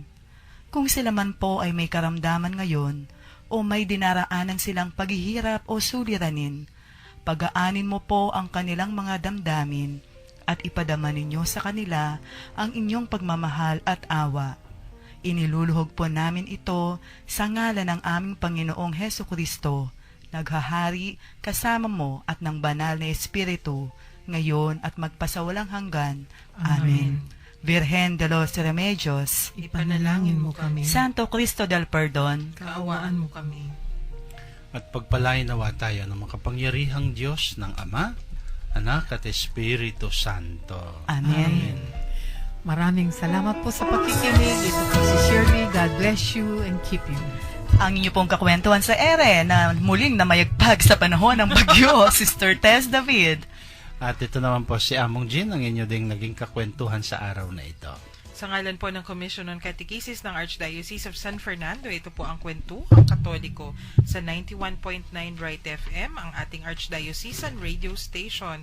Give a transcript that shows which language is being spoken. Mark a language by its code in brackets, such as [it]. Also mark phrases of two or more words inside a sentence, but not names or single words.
[tl] Kung sila man po ay may karamdaman ngayon o may dinaraanan silang paghihirap o suliranin, pagaanin mo po ang kanilang mga damdamin at ipadama ninyo sa kanila ang inyong pagmamahal at awa. Iniluluhog po namin ito sa ngalan ng aming Panginoong Heso Kristo, naghahari kasama mo at ng banal na Espiritu, ngayon at magpasawalang hanggan. Amen. Virgen de los Remedios, Ipanalangin mo kami. Santo Cristo del Perdon, Kaawaan mo kami. At pagpalain nawa tayo ng makapangyarihang Diyos ng Ama, Anak at Espiritu Santo. Amen. Maraming salamat po sa pakikinig. Ito po si Shirley. [en] God bless you and keep you. [tl] Ang inyo pong kakwentuhan sa ere na muling namayagpag sa panahon ng bagyo, Sister Tess David. At ito naman po si Among Jean, ang inyo ding naging kakwentuhan sa araw na ito. Sa ngalan po ng Commission on Catechesis ng Archdiocese of San Fernando, ito po ang Kwentuhang Katoliko sa 91.9 Bright FM, ang ating Archdiocesan radio station.